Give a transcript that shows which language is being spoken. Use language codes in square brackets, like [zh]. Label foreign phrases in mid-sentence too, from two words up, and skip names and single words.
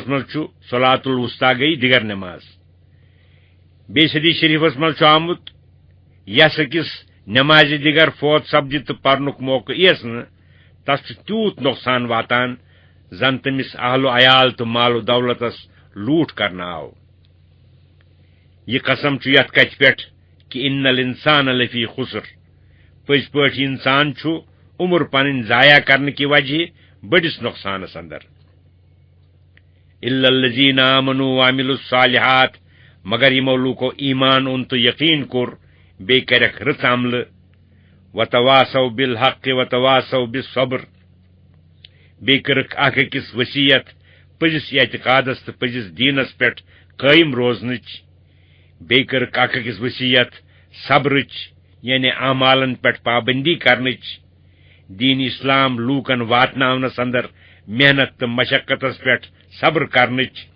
[ks] منٛز چھُ [ar] صلات الوسطی [ks] گٔیہِ دِگر نماز بیٚیِس حدیث شریفس منٛز چھُ آمُت یس أکِس نمازِ دِگر فوت سپدِ تہٕ پرنُک موقعہٕ یِیَس نہٕ تس چھُ تیوٗت نۄقصان واتان زن تٔمِس اہل و عیال تہٕ مال و دولتس لوٗٹھ کرنہٕ آو یہ قسم چھُ یتھ کتھِ پٮ۪ٹھ کہ [ar] ان الانسان لفی خسر [ks] پٔزۍ پٲٹھۍ انسان چھُ عمر پنٕنۍ ضایع کرنہٕ کہِ وجہ بٔڑِس نۄقصانس اندر [ar] الا الذین آمنوا وعملوا الصالحات [ks] مگر یِمو لوٗکو ایمان اوٚن تہٕ یقیٖن کوٚر بیٚیہِ کرکھ رٕژ عملہٕ [ar] وتواصوا بالحق وتواصوا بالصبر [ks] بیٚیہِ کٔرٕکھ اکھ أکِس وصیت پٔزِس اعتقادس تہٕ پٔزِس دیٖنس پٮ۪ٹھ قٲیِم روزنٕچ بیٚیہِ کٔرٕکھ اکھ أکِس وصیت صبرٕچ یعنی اعمالن پٮ۪ٹھ پابندی کرنٕچ دیٖن اسلام لوٗکن واتناونس اندر محنت تہٕ مشقتس پٮ۪ٹھ صبر کرنٕچ